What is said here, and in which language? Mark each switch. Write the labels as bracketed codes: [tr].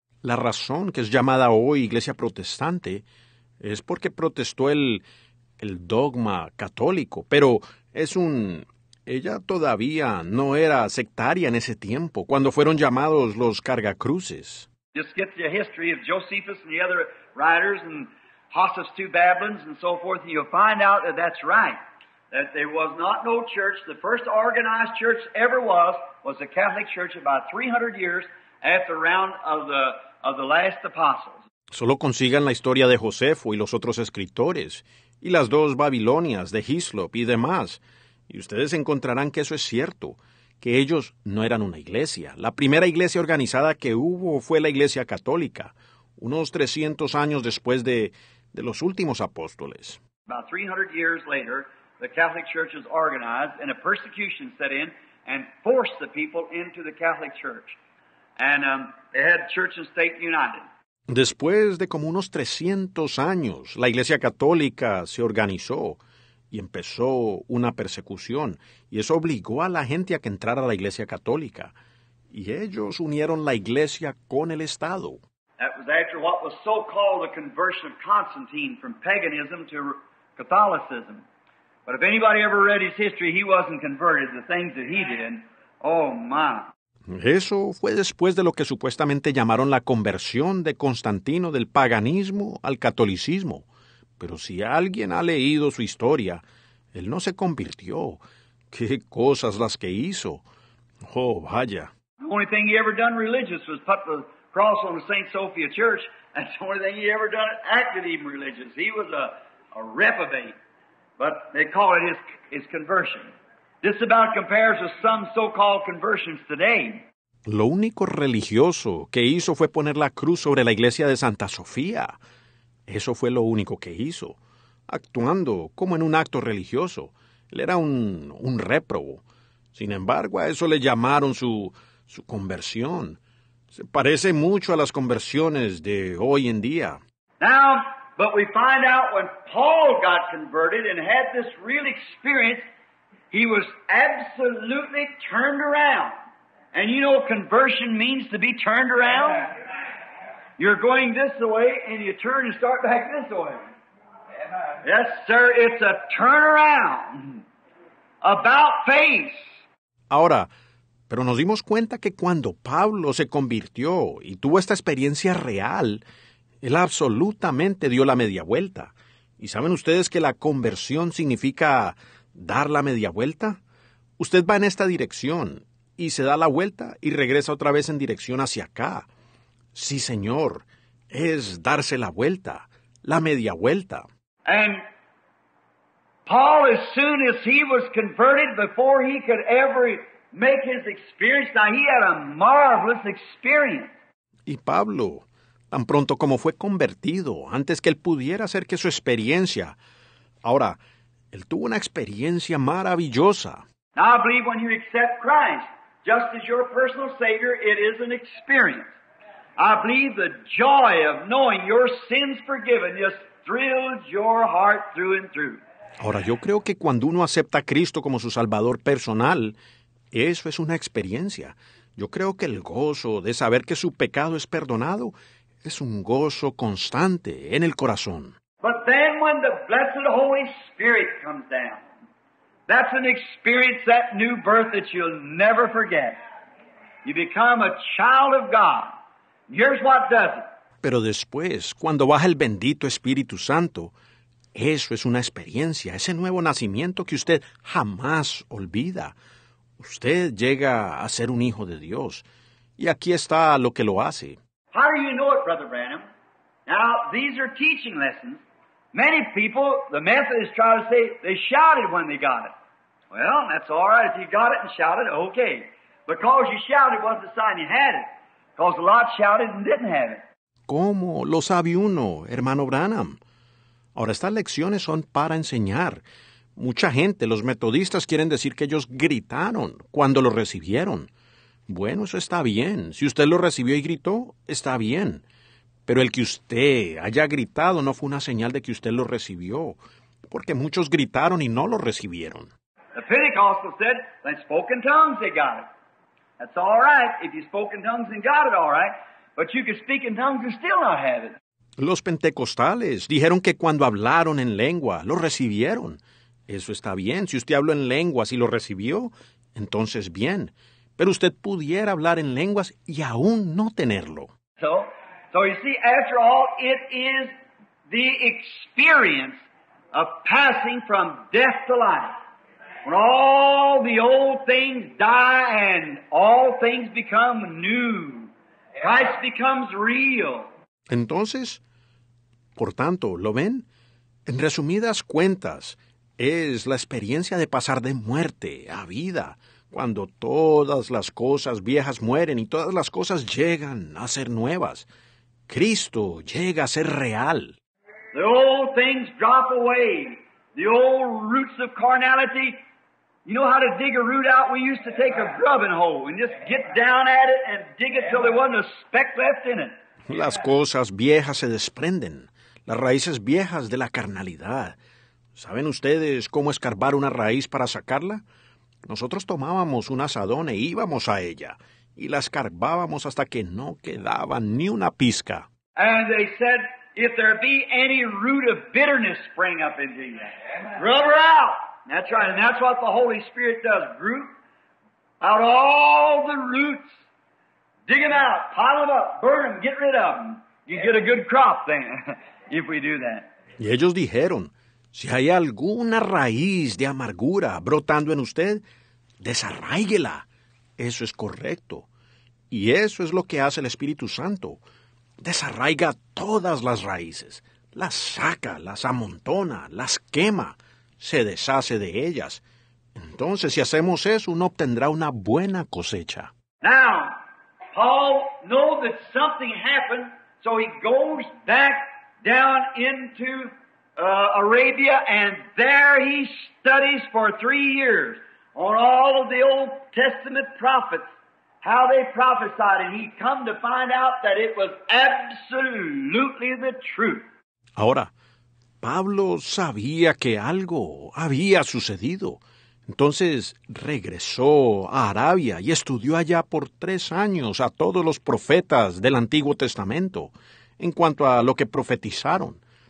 [es] La razón que es llamada hoy Iglesia Protestante es porque protestó el dogma católico, pero ella todavía no era sectaria en ese tiempo, cuando fueron llamados los cargacruces. [en] Just get the history of Josephus and the other writers and Hossus II Babylons and so forth, and you'll find out that that's right. That there was not no church. The first organized church ever was the Catholic Church about 300 years after the round of the last apostles. [es] Solo consigan la historia de Josefo y los otros escritores, y las dos Babilonias de Hislop y demás, y ustedes encontrarán que eso es cierto, que ellos no eran una iglesia. La primera iglesia organizada que hubo fue la Iglesia Católica, unos 300 años después de los últimos apóstoles. [en] About 300 years later, the Catholic Church was organized, and a persecution set in and forced the people into the Catholic Church. And they had church and state united. [es] Después de como unos 300 años, la Iglesia Católica se organizó y empezó una persecución, y eso obligó a la gente a que entrara a la Iglesia Católica, y ellos unieron la Iglesia con el Estado. [en] That was after what was so-called the conversion of Constantine from paganism to Catholicism. But if anybody ever read his history, he wasn't converted. The things that he did Oh, my. [es] Eso fue después de lo que supuestamente llamaron la conversión de Constantino del paganismo al catolicismo. Pero si alguien ha leído su historia, él no se convirtió. ¡Qué cosas las que hizo! Oh, vaya. [en] The only thing he ever done religious was put the cross on the St. Sophia Church. That's the only thing he ever done acted even religious. He was a reprobate. But they call it his conversion. This about compares with some so-called conversions today. [es] Lo único religioso que hizo fue poner la cruz sobre la iglesia de Santa Sofía. Eso fue lo único que hizo, actuando como en un acto religioso. Él era un réprobo. Sin embargo, a eso le llamaron su conversión. Se parece mucho a las conversiones de hoy en día. [en] Now, but we find out when Paul got converted and had this real experience, he was absolutely turned around. And you know conversion means to be turned around? You're going this way and you turn and start back this way. Yes, sir, it's a turnaround. About face. [es] Ahora, pero nos dimos cuenta que cuando Pablo se convirtió y tuvo esta experiencia real, él absolutamente dio la media vuelta. ¿Y saben ustedes que la conversión significa dar la media vuelta? Usted va en esta dirección y se da la vuelta y regresa otra vez en dirección hacia acá. Sí, señor, es darse la vuelta, la media vuelta. [en] And Paul, as soon as he was converted, before he could ever make his experience, now he had a marvelous experience. [es] Y Pablo, tan pronto como fue convertido, antes que él pudiera hacer que su experiencia, ahora, él tuvo una experiencia maravillosa. [en] Now I believe when you accept Christ, just as your personal Savior, it is an experience. I believe the joy of knowing your sins forgiven just thrills your heart through and through. [es] Ahora, yo creo que cuando uno acepta a Cristo como su Salvador personal, eso es una experiencia. Yo creo que el gozo de saber que su pecado es perdonado es un gozo constante en el corazón. [en] But then when the blessed Holy Spirit comes down, that's an experience, that new birth that you'll never forget. You become a child of God. Here's what does it. [es] Pero después, cuando baja el bendito Espíritu Santo, eso es una experiencia, ese nuevo nacimiento que usted jamás olvida. Usted llega a ser un hijo de Dios. Y aquí está lo que lo hace. [en] How do you know it, Brother Branham? Now, these are teaching lessons. Many people, the Methodists try to say they shouted when they got it. Well, that's all right. If you got it and shouted, okay. Because you shouted wasn't a sign you had it. Because a lot shouted and didn't have it. [es] ¿Cómo lo sabe uno, hermano Branham? Ahora, estas lecciones son para enseñar. Mucha gente, los metodistas, quieren decir que ellos gritaron cuando lo recibieron. Bueno, eso está bien. Si usted lo recibió y gritó, está bien. Pero el que usted haya gritado no fue una señal de que usted lo recibió, porque muchos gritaron y no lo recibieron. [en] The Pentecostal said, they spoke in tongues, they got it. That's all right. If you spoke in tongues and got it, all right. But you could speak in tongues and still not have it. [es] Los pentecostales dijeron que cuando hablaron en lengua, lo recibieron. Eso está bien. Si usted habló en lenguas y lo recibió, entonces bien. Pero usted pudiera hablar en lenguas y aún no tenerlo. [en] So you see, after all, it is the experience of passing from death to life. When all the old things die and all things become new. Christ becomes real. [es] Entonces, por tanto, ¿lo ven? En resumidas cuentas, es la experiencia de pasar de muerte a vida, cuando todas las cosas viejas mueren y todas las cosas llegan a ser nuevas. Cristo llega a ser real. [en] The old things drop away. The old roots of carnality. You know how to dig a root out? We used to take a grubbing hoe and just get down at it and dig it till there wasn't a speck left in it. [es] Las cosas viejas se desprenden, las raíces viejas de la carnalidad. ¿Saben ustedes cómo escarbar una raíz para sacarla? Nosotros tomábamos un azadón e íbamos a ella, y la escarbábamos hasta que no quedaba ni una pizca. [en] And they said, if there be any root of bitterness spring up into you, rub her out. That's right, and that's what the Holy Spirit does. out all the roots, dig them out, pile them up, burn them, get rid of them. You get a good crop then, if we do that. [es] Y ellos dijeron, si hay alguna raíz de amargura brotando en usted, desarráiguela. Eso es correcto. Y eso es lo que hace el Espíritu Santo. Desarraiga todas las raíces, las saca, las amontona, las quema, se deshace de ellas. Entonces, si hacemos eso, uno obtendrá una buena cosecha. [en] Now, Paul knows that something happened, so he goes back down into Arabia, and there he studies for 3 years on all of the Old Testament prophets, how they prophesied, and he come to find out that it was absolutely the truth. [es] Ahora, Pablo sabía que algo había sucedido. Entonces regresó a Arabia y estudió allá por 3 años a todos los profetas del Antiguo Testamento en cuanto a lo que profetizaron.